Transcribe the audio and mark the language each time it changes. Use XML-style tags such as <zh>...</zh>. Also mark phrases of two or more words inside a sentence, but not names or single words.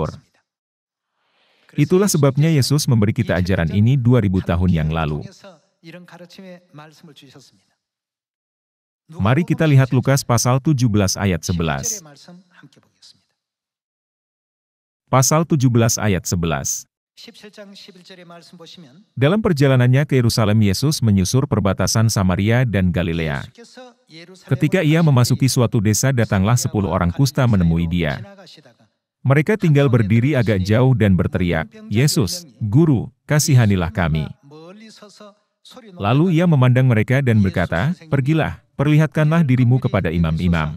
<id>Itulah sebabnya Yesus memberi kita ajaran ini 2000 tahun yang lalu. Mari kita lihat Lukas pasal 17 ayat 11. Pasal 17 ayat 11.</id> <ko>17장 11절의 말씀 보시면</ko> <id>Dalam perjalanannya ke Yerusalem, Yesus menyusur perbatasan Samaria dan Galilea.</id> <ko>예수께서 예루살렘을</ko> <id>Ketika ia memasuki suatu desa, datanglah 10 orang kusta menemui dia. Mereka tinggal berdiri agak jauh dan berteriak, "Yesus, Guru, kasihanilah kami." Lalu ia memandang mereka dan berkata, "Pergilah, perlihatkanlah dirimu kepada imam-imam."</id>